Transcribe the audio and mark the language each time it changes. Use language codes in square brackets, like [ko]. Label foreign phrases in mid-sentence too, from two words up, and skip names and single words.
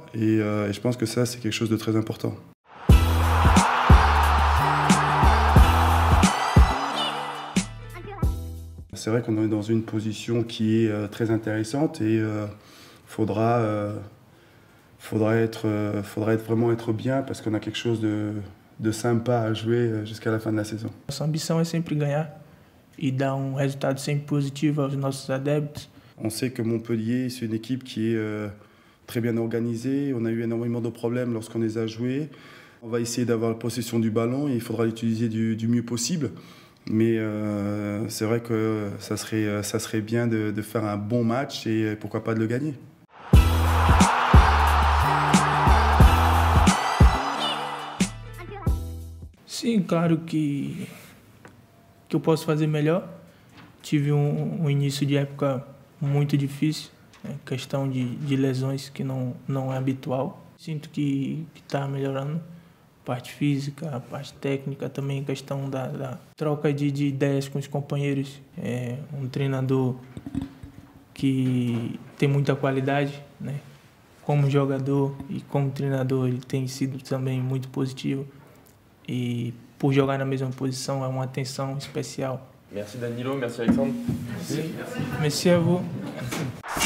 [fr] Et je pense que ça, c'est quelque chose de très important. C'est vrai qu'on est dans une position qui est très intéressante et faudra vraiment être bien parce qu'on a quelque chose de sympa à jouer jusqu'à la fin de la saison. [pt] Nossa ambição é sempre ganhar e dar resultado sempre positivo aos nossos adeptos. [fr] On sait que Montpellier, c'est une équipe qui est très bien organisée. On a eu énormément de problèmes lorsqu'on les a joués. On va essayer d'avoir la possession du ballon et il faudra l'utiliser du mieux possible. Mais c'est vrai que ça serait bien de faire un bon match et pourquoi pas de le gagner. [pt] Sim, claro que eu posso fazer melhor. Tive início de época muito difícil, né? Questão de lesões que não é habitual. Sinto que está melhorando. Parte física, a parte técnica também, questão da troca de ideias com os companheiros. É um treinador que tem muita qualidade, né? Como jogador e como treinador, ele tem sido também muito positivo. E por jogar na mesma posição, é uma atenção especial. [fr] Merci Danilo, merci Alexandre. Merci à vous.